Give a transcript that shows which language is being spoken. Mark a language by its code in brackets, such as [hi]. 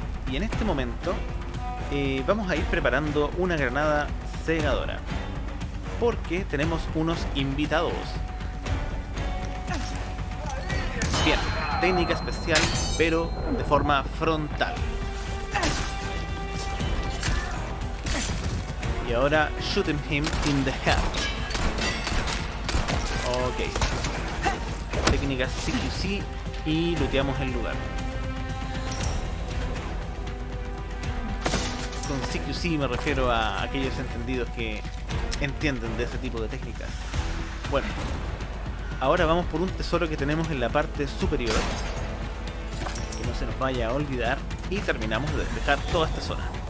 [es] Y en este momento vamos a ir preparando una granada cegadora, porque tenemos unos invitados. Bien, técnica especial, pero de forma frontal. Y ahora [en] shoot him in the head. Ok. [es] Técnica CQC y looteamos el lugar. Con CQC me refiero a aquellos entendidos que entienden de ese tipo de técnicas. Bueno, ahora vamos por un tesoro que tenemos en la parte superior, que no se nos vaya a olvidar, y terminamos de despejar toda esta zona.